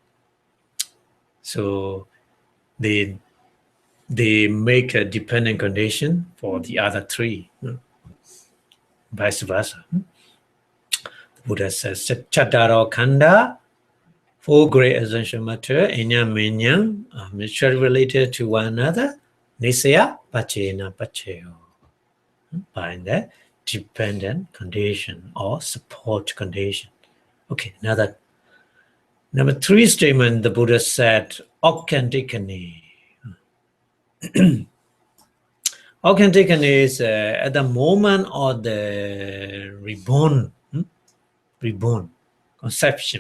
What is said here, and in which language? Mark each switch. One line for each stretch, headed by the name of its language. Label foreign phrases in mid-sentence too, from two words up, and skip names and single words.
English: So they make a dependent condition for the other 3, vice versa. The Buddha says,
Pali: Chattaro Khanda,
English: 4 great essential matter,
Pali: inya minya,
English: mutually related to one another,
Pali: nissaya, paccaya, paccayo,
English: by the dependent condition or support condition. Okay, number 3 statement, the Buddha said, authentically. Authentically is at the moment of the reborn, reborn, conception.